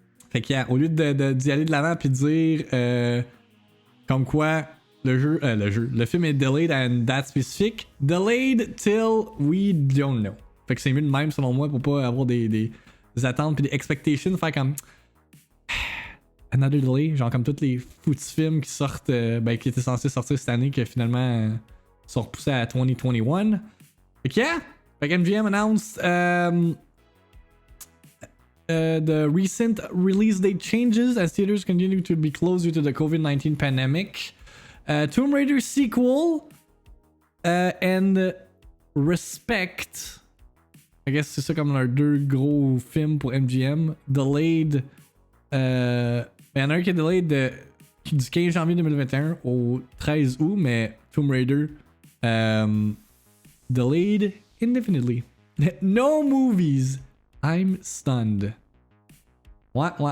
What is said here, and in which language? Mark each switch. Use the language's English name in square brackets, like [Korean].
[French] Fait que au lieu d'y aller de l'avant puis de dire comme quoi le film est delayed à une date spécifique, [English] delayed till we don't know. [French] Fait que c'est mieux de même selon moi pour pas avoir des attentes puis des expectations, faire comme [English] another delay, [French] genre comme tous les foutus films qui sortent, qui étaient censés sortir cette année que finalement sont repoussés à 2021. Fait que yeah, fait que [English] MGM announced the recent release date changes as theaters continue to be closed due to the COVID-19 pandemic. Tomb Raider sequel and Respect. I guess [French] c'est ça comme leurs deux gros films pour MGM. Delayed. Il y en a un qui est delayed du 15 janvier 2021 au 13 août, mais Tomb Raider [English] delayed indefinitely. No movies. I'm stunned. Ouais.